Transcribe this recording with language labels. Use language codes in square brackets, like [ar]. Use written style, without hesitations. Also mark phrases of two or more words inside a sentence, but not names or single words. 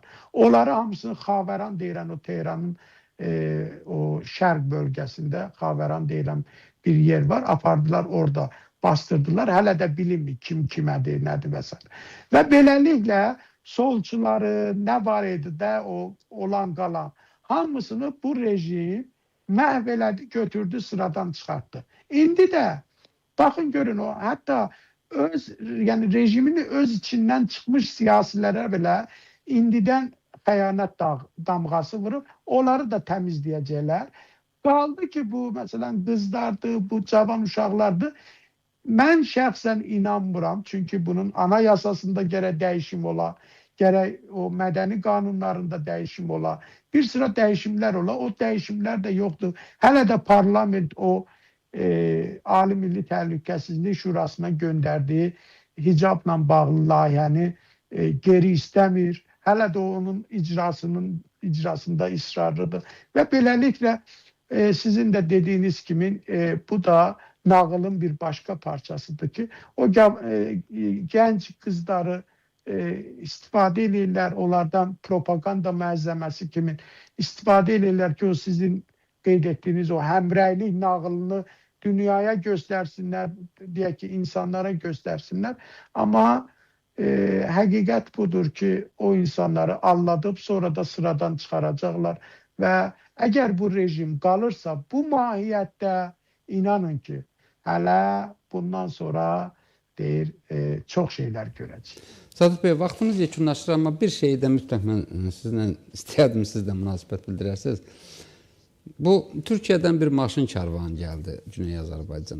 [az] Onları hamısını Xavəran deyilən, o Tehranın o şərq bölgəsində Xavəran deyilən bir yer var, apardılar orada, bastırdılar. Hələ də bilinmir kim kimədir, nədir və s. Və beləliklə solçuları, ne var idi de o olan kalan hamısını bu rejim məhv elədi, götürdü, sıradan çıxartdı. İndi de bakın görün o hatta yani rejimin öz [tr] içinden çıkmış [az] siyasilərə belə indidən xəyanət damğası vurup onları da təmizləyəcəklər. [tr] Kaldı ki bu mesela kızlardı, [az] bu cavan uşaqlardı. Ben şəxsən inanmıram. Çünkü bunun anayasasında gərək dəyişim ola, gərək o mədəni qanunlarında dəyişim ola. Bir sıra dəyişimlər ola. O dəyişimlər də yoxdur. Hələ də parlament o Ali Milli Təhlükəsizlik Şurasına göndərdiyi hicabla bağlı layihəni geri istəmir. Hələ də onun icrasında ısrarlıdır. Və beləliklə sizin [tr] de dediğiniz gibi [az] bu da nağılın bir başka parçasıdır ki o genç kızları istifade edirlər, onlardan [tr] propaganda malzemesi [az] kimi istifade edirlər ki o sizin qeyd ettiğiniz o həmrəylik nağılını dünyaya [tr] göstersinler diye ki insanlara göstersinler [az] ama həqiqət budur ki o insanları [tr] aldatıp sonra da sıradan çıkaracaklar ve eğer bu rejim kalırsa [az] bu mahiyyətdə inanın ki hələ bundan sonra deyir çox şeyler görəcək. Sadıq Bey, vaxtımız yekunlaşır amma bir şeyi də mütləq mən sizlə istəyərdim, siz də münasibət bildirərsiniz. Bu Türkiyədən bir maşın karvanı gəldi Güney Azərbaycana.